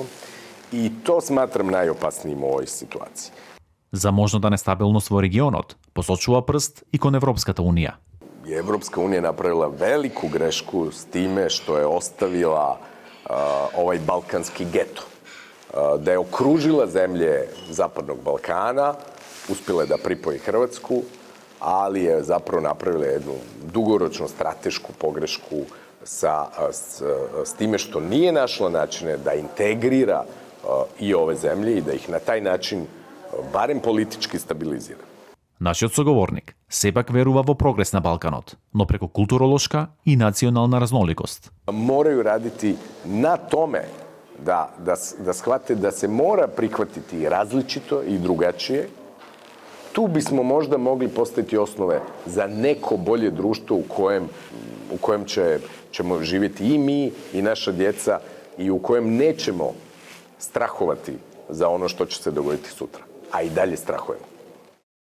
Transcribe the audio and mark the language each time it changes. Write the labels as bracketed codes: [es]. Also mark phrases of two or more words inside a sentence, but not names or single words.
[hr] I to smatram najopasnijim u ovoj situaciji. [mk] За можната нестабилност во регионот посочува прст и кон Европската унија. [hr] Evropska unija napravila veliku grešku s time što je ostavila ovaj balkanski geto. Da je okružila zemlje Zapadnog Balkana, uspjela je da pripoji Hrvatsku, ali je zapravo napravila jednu dugoročnu stratešku pogrešku s time što nije našla načine da integrira i ove zemlje i da ih na taj način barem politički stabilizira. [mk] Нашиот соговорник сепак верува во прогрес на Балканот, но преку културолошка и национална разноликост. [hr] Moraju raditi na tome da shvate da se mora prihvatiti različito i drugačije. Tu bismo možda mogli postaviti osnove za neko bolje društvo u kojem ćemo živjeti i mi i naša djeca i u kojem nećemo strahovati za ono što će se dogoditi sutra, a i dalje strahujemo.